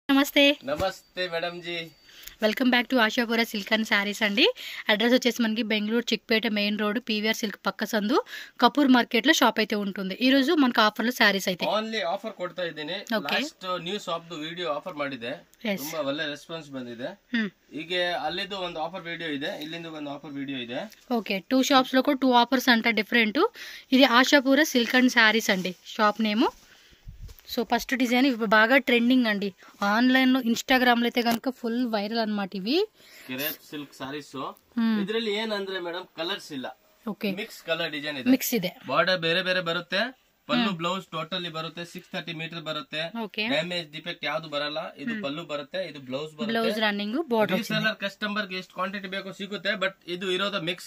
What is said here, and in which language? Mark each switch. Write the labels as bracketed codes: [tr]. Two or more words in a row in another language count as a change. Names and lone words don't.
[te] నమస్తే నమస్తే మేడం జీ [en] welcome back to [te] ఆశాపుర సిల్క్ అండ్ శారీస్ అండి. అడ్రస్ వచ్చేసి మనకి బెంగళూరు చిక్పేట [en] main road [te] పీవీఆర్ సిల్క్ పక్క సందు కపూర్ మార్కెట్ లో షాప్ అయితే ఉంటుంది. ఈ రోజు మనకు ఆఫర్ లో శారీస్ అయితే [en] only offer [kn] ಕೊಡ್ತಾ ಇದ್ದೀನಿ. [en] last new shop video offer [kn] ಮಾಡಿದೆ, ತುಂಬಾ ಒಳ್ಳೆ ರೆಸ್ಪಾನ್ಸ್ ಬಂದಿದೆ. ಈಗ ಅಲ್ಲಿದು ಒಂದು [en] offer video [kn] ಇದೆ, ಇಲ್ಲಿಂದ ಒಂದು [en] offer video [kn] ಇದೆ. [te] ఓకే, [en] two shops [te] లో కూడా [en] two offers [te] అంట డిఫరెంట్. ఇది ఆశాపుర సిల్క్ అండ్ శారీస్ అండి [en] shop name. so first design [te] ఇవి బాగా ట్రెండింగ్ అండి ఆన్లైన్ లో ఇన్స్టాగ్రామ్ లో అయితే కనుక [en] full viral [te] అన్నమాట. ఇవి [en] crepe silk sarees. [kn] ಇದರಲ್ಲಿ ಏನಂದ್ರೆ ಮೇಡಂ ಕಲರ್ಸ್ ಇಲ್ಲ, [te] ఓకే [en] mix colour design [kn] ಇದೆ. మిక్స్ ಇದೆ, ಬಾರ್ಡರ್ ಬೇರೆ ಬೇರೆ ಬರುತ್ತೆ. ಪಲ್ಲು [en] blouse totally [kn] ಬರುತ್ತೆ 630 ಮೀಟರ್ ಬರುತ್ತೆ. [en] damage defect [kn] ಯಾವ್ದು ಬರಲ್ಲ. ಇದು ಪಲ್ಲು ಬರುತ್ತೆ, ಇದು ಬ್ಲೌಸ್ ಬರುತ್ತೆ. [en] running border reseller customer [kn] ಗೆ ಎಷ್ಟು ಕ್ವಾಂಟಿಟಿ ಬೇಕೋ ಸಿಗುತ್ತೆ, ಬಟ್ ಇದು ಇರೋದು ಮಿಕ್ಸ್.